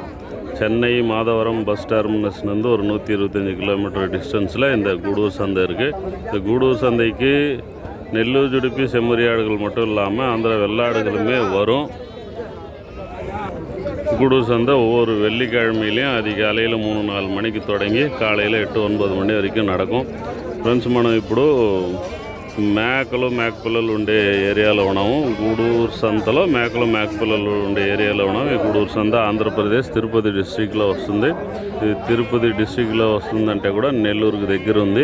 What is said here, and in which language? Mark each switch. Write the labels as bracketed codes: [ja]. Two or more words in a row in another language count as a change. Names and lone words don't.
[ta] சென்னை மாதவரம் பஸ் டெர்மினஸ்லேருந்து ஒரு 125 கிலோமீட்டர் டிஸ்டன்ஸில் இந்த கூடூர் சந்தை இருக்குது. இந்த கூடூர் சந்தைக்கு நெல்லூர் ஜுடிப்பி செம்மறி ஆடுகள் மட்டும் இல்லாமல் ஆந்திர வெள்ளாடுகளுமே வரும். கூடூர் சந்தை ஒவ்வொரு வெள்ளிக்கிழமையிலையும் அதிகாலையில் 3-4 மணிக்கு தொடங்கி காலையில் 8-9 [te] మణి వరకు [ta] நடக்கும். [te] ఫ్రెండ్స్, మనం ఇప్పుడు మేకపిల్లలు ఉండే ఏరియాలో ఉన్నాము. గూడూరు సంతలో మేకపిల్లలు ఉండే ఏరియాలో ఉన్నాము. ఈ గూడూరు సంత ఆంధ్రప్రదేశ్ తిరుపతి డిస్ట్రిక్ట్లో వస్తుంది. ఇది తిరుపతి డిస్ట్రిక్ట్లో వస్తుందంటే కూడా నెల్లూరుకి దగ్గర ఉంది.